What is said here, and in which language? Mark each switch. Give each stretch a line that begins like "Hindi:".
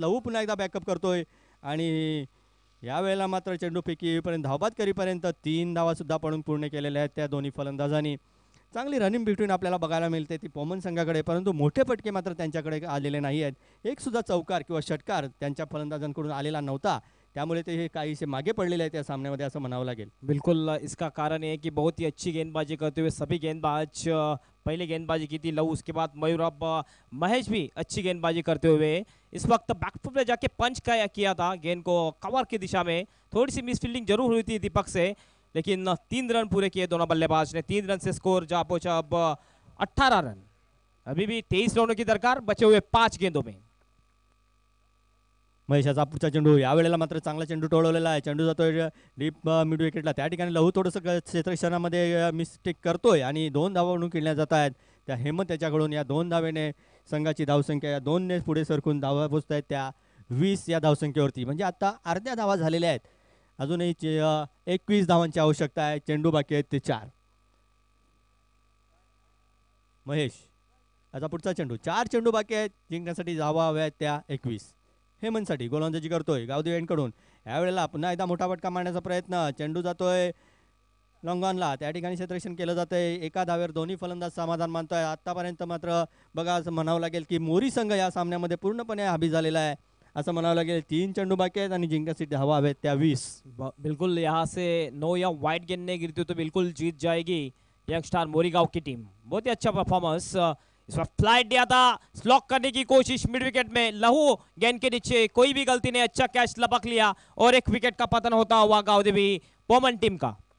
Marathi: लहू पुन्हा एकदा बॅकअप करतोय आणि यावेळेला मात्र चेंडू फेकी येईपर्यंत धावबाद करीपर्यंत 3 धावासुद्धा पडून पूर्ण केलेल्या आहेत त्या दोन्ही फलंदाजांनी. चांगली रनिंग बिटवीन आपल्याला बघायला मिळते ती पोमन संघाकडे, परंतु मोठे फटके मात्र त्यांच्याकडे आलेले नाही आहेत. एक सुद्धा चौकार किंवा षटकार त्यांच्या फलंदाजांकडून आलेला नव्हता, त्यामुळे ते हे काहीसे मागे पडलेले आहेत या सामन्यामध्ये असं म्हणावं लागेल.
Hindi: बिल्कुल इसका कारण ये है कि बहुत ही अच्छी गेंदबाजी करते हुए सभी गेंदबाज पहले गेंदबाजी की थी लहू, उसके बाद मयूर, अब महेश भी अच्छी गेंदबाजी करते हुए इस वक्त बैकफुट में जाके पंच किया था गेंद को कवर की दिशा में. थोड़ी सी मिस फील्डिंग जरूर हुई थी दीपक से, लेकिन 3 रन पूरे किए दोनों बल्लेबाज ने. 3 रन से स्कोर जहाँ पहुंचा अब 18 रन. अभी भी 23 रनों की दरकार बचे हुए 5 गेंदों में.
Marathi: महेशाचा पुढचा चेंडू, यावेळेला मात्र चांगला चेंडू टोळवलेला आहे. चेंडू जातोय डीप मिड विकेटला. त्या ठिकाणी लहू थोडंसं क्षेत्ररक्षणामध्ये मिस्टेक करतोय आणि 2 धावा म्हणून खेळल्या जात आहेत. त्या हेमंत याच्याकडून या 2 धावेने संघाची धावसंख्या या 2ने पुढे सरकून धावा पोचत आहेत त्या 20 या धावसंख्येवरती. म्हणजे आता अर्ध्या धावा झालेल्या आहेत. अजूनही 21 धावांची आवश्यकता आहे. चेंडू बाकी आहेत ते 4. महेश आता पुढचा चेंडू, 4 चेंडू बाकी आहेत. जिंकण्यासाठी धावा हव्या आहेत त्या 21. हेमंतसाठी गोलंदाजी करतोय गावदेव यांकडून. यावेळेला पुन्हा एकदा मोठा फटका मारण्याचा प्रयत्न. चेंडू जातोय लॉंगॉनला. त्या ठिकाणी क्षेत्ररक्षण केलं जातंय. एका धावेवर दोन्ही फलंदाज समाधान मानतोय. आतापर्यंत मात्र बघा असं म्हणावं लागेल की मोरी संघ या सामन्यामध्ये पूर्णपणे हबी झालेला आहे असं म्हणावं लागेल. 3 चेंडू बाकी आहेत आणि जिंकण्यासाठी धावा हव्यात त्या 20.
Hindi: बिल्कुल यहाँ से 9 या वाइड गेंद नहीं गिरती तो बिल्कुल जीत जाएगी यंग स्टार मोरीगांव की टीम. बहुत ही अच्छा परफॉर्मेंस. इस वक्त फ्लाइट दिया था, स्लॉक करने की कोशिश मिड विकेट में. लहू गेंद के नीचे, कोई भी गलती नहीं, अच्छा कैच लपक लिया और एक विकेट का पतन होता हुआ गावदेवी पोमन टीम का.